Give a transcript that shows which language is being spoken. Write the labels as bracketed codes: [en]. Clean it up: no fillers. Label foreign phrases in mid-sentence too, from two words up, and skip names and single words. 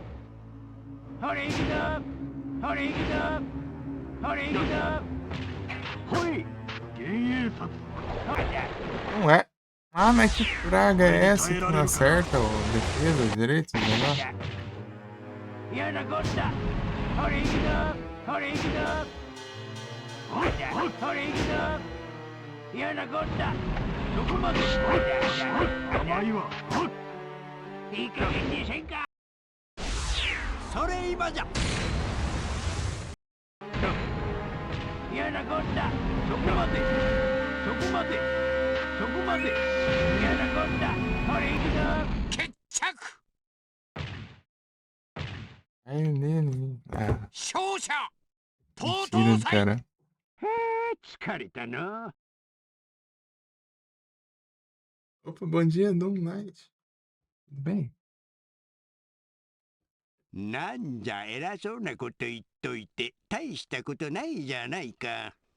[en] Hurry it up! Hurry it up! Hurry it up! Hurry! [pt] Não é. Ah, mas que praga é essa que não acerta o defesa direito do negócio? [en] Hurry it up! Hurry it up! Hurry it up! [ja] 嫌なこったどこまで甘いわいい加減にせんかそれ今じゃ嫌なこったそこまでそこまでそこまで嫌なこったそれ行くぞ決着 [pt] Aí nele. Ah, [ja] 勝者とうと mentira う do 祭 cara. へえ疲れたな [pt] Opa, bom dia, Dom Knight. Tudo bem? [ja] なんじゃ偉そうなこと言っといて大したことないじゃないか。